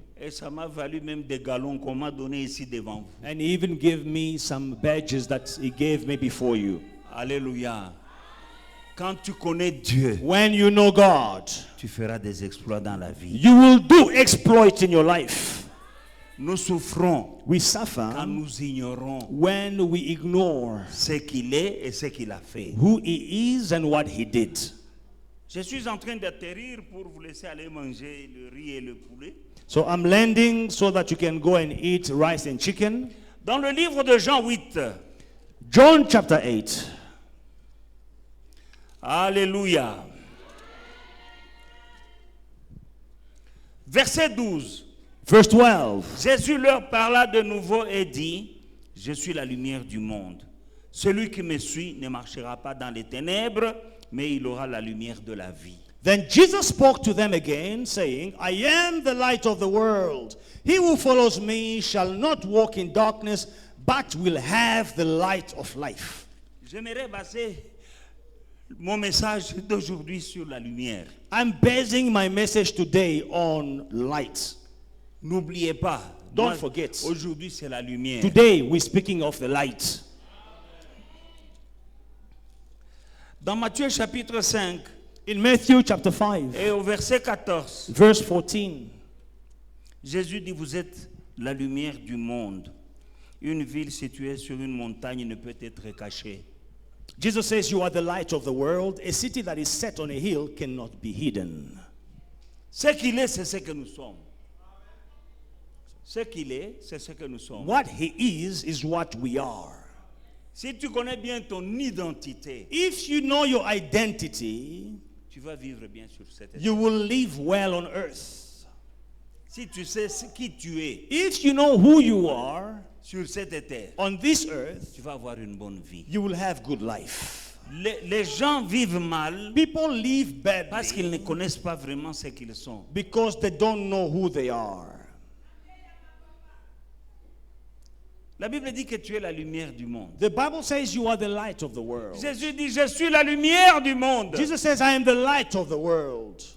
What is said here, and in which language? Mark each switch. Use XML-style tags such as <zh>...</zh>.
<fr>Et ça m'a valu même des galons qu'on m'a donné ici devant vous.</fr> <en>And he even gave me some badges that he gave me before you.</en> <fr>Alléluia. Quand tu connais Dieu,</fr> <en>When you know God,</en> <fr>tu feras des exploits dans la vie.</fr> <en>you will do exploits in your life.</en> <fr>Nous souffrons</fr> <en>We</en> <fr>quand</fr> <en>suffer</en> <fr>nous ignorons</fr> <en>when we ignore</en> <fr>ce qu'il est et ce qu'il a fait.</fr> <en>who he is and what he did.</en> <fr>Je suis en train d'atterrir pour vous laisser aller manger le riz et le poulet.</fr> <en>So I'm landing so that you can go and eat rice and chicken.</en> <fr>Dans le livre de Jean 8,</fr> <en>John chapter 8.</en> <fr>Alléluia. Verset 12.</fr> <en>Verse 12.</en> <fr>Jésus leur parla de nouveau et dit, je suis la lumière du monde. Celui qui me suit ne marchera pas dans les ténèbres, mais il aura la lumière de la vie.</fr> <en>Then Jesus spoke to them again, saying, I am the light of the world. He who follows me shall not walk in darkness, but will have the light of life.</en> <fr>J'aimerais baser mon message d'aujourd'hui sur la lumière.</fr> <en>I'm basing my message today on light.</en> <fr>N'oubliez pas,</fr> <en>Don't forget.</en> <fr>aujourd'hui c'est la lumière.</fr> <en>Today we're speaking of the light.</en> <fr>Dans Matthieu chapitre 5</fr> <en>In Matthew chapter 5,</en> <fr>et au verset 14,</fr> <en>verse 14,</en> <fr>Jésus dit, vous êtes la lumière du monde. Une ville située sur une montagne ne peut être cachée.</fr> <en>Jesus says, you are the light of the world. A city that is set on a hill cannot be hidden.</en> <fr>Ce qu'il est, c'est ce que nous sommes. Ce qu'il est, c'est ce que nous sommes.</fr> <en>What he is what we are.</en> <fr>Si tu connais bien ton identité,</fr> <en>If you know your identity,</en> <fr>tu vas vivre bien sur cette terre.</fr> <en>you will live well on earth.</en> <fr>Si tu sais qui tu es</fr> <en>If you know who you are</en> <fr>sur cette terre,</fr> <en>on this earth,</en> <fr>tu vas avoir une bonne vie.</fr> <en>you will have good life.</en> <fr>Les gens vivent mal</fr> <en>People live</en> <fr>parce qu'ils</fr> <en>badly</en> <fr>ne connaissent pas vraiment ce qu'ils sont.</fr> <en>because they don't know who they are.</en> <fr>La Bible dit que tu es la lumière du monde.</fr> <en>The Bible says you are the light of the world.</en> <fr>Jésus dit, je suis la lumière du monde.</fr> <en>Jesus says, I am the light of the world.</en>